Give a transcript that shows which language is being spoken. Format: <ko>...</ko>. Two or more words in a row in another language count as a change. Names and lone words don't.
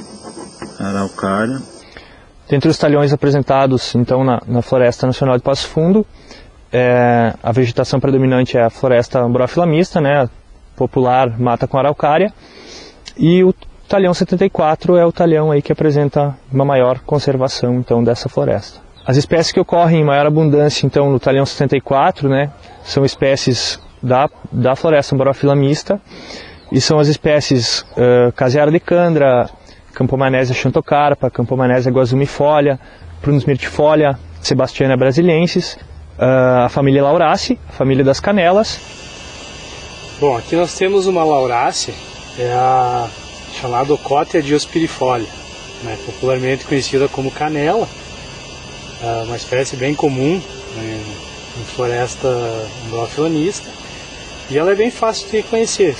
<pt>Dentre os talhões apresentados então na Floresta Nacional de Passo Fundo, a vegetação predominante é a floresta ambrófila mista, né, popular mata com araucária, e o talhão 74 é o talhão aí que apresenta uma maior conservação então dessa floresta. As espécies que ocorrem em maior abundância então no talhão 74, né, são espécies da floresta ambrófila mista, e são as espécies Caseara decandra, Campomanésia xantocarpa, Campomanésia guazumifolia, Prunus myrtifolia, Sebastiana brasiliensis, a família Lauraceae, a família das canelas. Bom, aqui nós temos uma Lauraceae, é a chamada Ocotea diospirifolia, né, popularmente conhecida como canela, uma espécie bem comum, né, em floresta umbrofilanista, e ela é bem fácil de reconhecer.</pt>